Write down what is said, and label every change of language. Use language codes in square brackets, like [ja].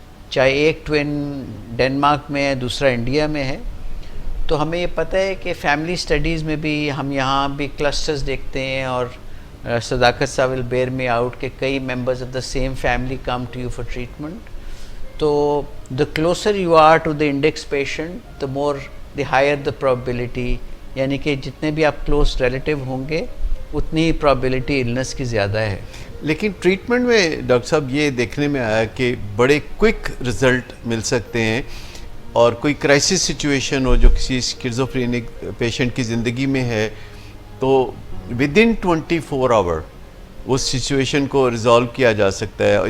[ur] چاہے ایک twin Denmark میں ہے، دوسرا انڈیا میں ہے. تو ہمیں یہ پتہ ہے کہ فیملی سٹڈیز میں بھی ہم یہاں بھی کلسٹرز دیکھتے ہیں، اور صداقت صاحب [en] will bear me out [ur] کہ کئی [en] Members of the same family come to you for treatment. [ur] تو [en] the closer you are to the index patient, the more the higher the probability، [ur] یعنی کہ جتنے بھی آپ کلوز ریلیٹیو ہوں گے اتنی ہی probability illness کی زیادہ ہے. لیکن ٹریٹمنٹ میں ڈاکٹر صاحب یہ دیکھنے میں آیا کہ بڑے کوئک رزلٹ مل سکتے ہیں، اور کوئی کرائسس سچویشن ہو جو کسی اسکیزوفرینک پیشنٹ کی زندگی میں ہے، تو [en] with in 24 hour [ur] اس situation کو ریزالو کیا جا سکتا ہے.